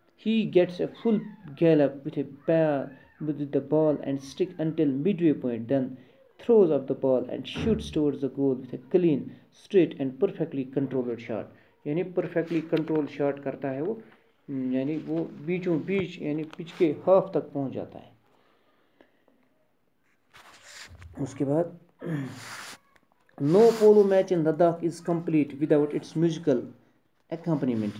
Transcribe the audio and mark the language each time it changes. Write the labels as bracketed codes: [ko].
[en] He gets a full gallop with the ball and stick until midway point, then throws up the ball and shoots towards the goal with a clean, straight and perfectly controlled shot. [ur] یعنی [en] perfectly controlled shot [ur] کرتا ہے وہ, یعنی وہ بیچوں بیچ یعنی pitch کے half تک پہنچ جاتا ہے. اس کے بعد [en] no polo match in Ladakh is complete without its musical accompaniment.